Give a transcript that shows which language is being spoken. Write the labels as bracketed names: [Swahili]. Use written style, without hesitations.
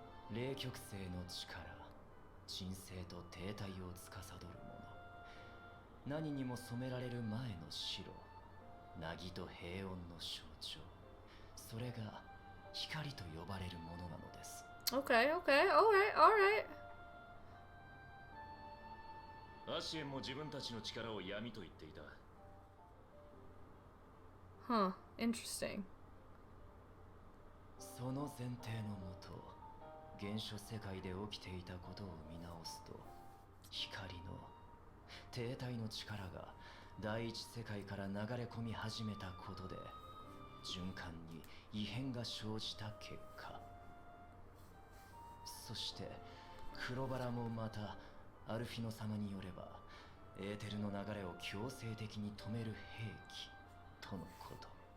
[Japanese] 霊極性の力、鎮静と停滞を司るもの。何にも染められる前の白、凪と平穏の象徴。それが光と呼ばれるものなのです。 [English] Okay, okay, alright, alright. [Japanese] アシエンも自分たちの力を闇と言っていた。 [English] Huh, interesting. [Japanese] その前提のもと、原初世界で起きていたことを見直すと、光の停滞の力が第一世界から流れ込み始めたことで、循環に異変が生じた結果、そして黒バラもまたアルフィノ様によればエーテルの流れを強制的に止める兵器とのこと。